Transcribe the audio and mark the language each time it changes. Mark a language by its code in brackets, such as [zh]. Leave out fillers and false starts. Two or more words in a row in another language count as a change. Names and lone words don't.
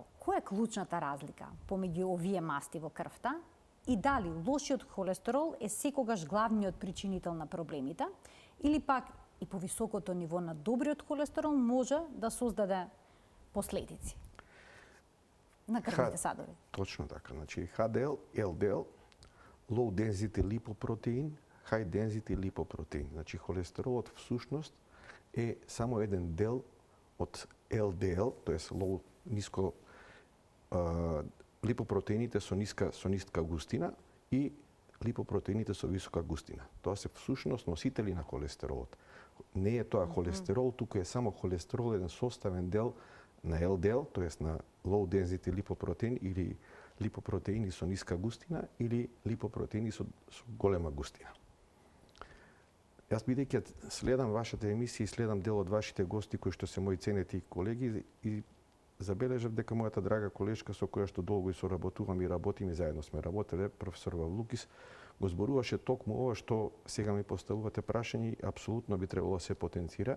[mk] Која е клучната разлика помеѓу овие масти во крвта и дали лошиот холестерол е секогаш главниот причинител на проблемите или пак и повисокото ниво на добриот холестерол може да создаде последици на крвните садови? Точно така. Значи ХДЛ, ЛДЛ, [en] low density lipoprotein, high density lipoprotein. [mk] Значи холестеролот всушност е само еден дел од ЛДЛ, тоест low ниско липопротеините со ниска густина и липопротеините со висока густина. Тоа се всушност носители на холестеролот. Не е тоа холестерол, туку е само холестерол, еден составен дел на ЛДЛ, тоест на [en] low density lipoprotein [mk] или липопротеини со ниска густина или липопротеини со голема густина. Јас бидејќи следам вашата емисија и следам дел од вашите гости кои што се мои ценети колеги и забележав дека мојата драга колешка со која што долго и соработувам и работим и заедно сме работеле, професор Вавлукис, го зборуваше токму ова што сега ми поставувате прашање и апсолутно би требало да се потенцира.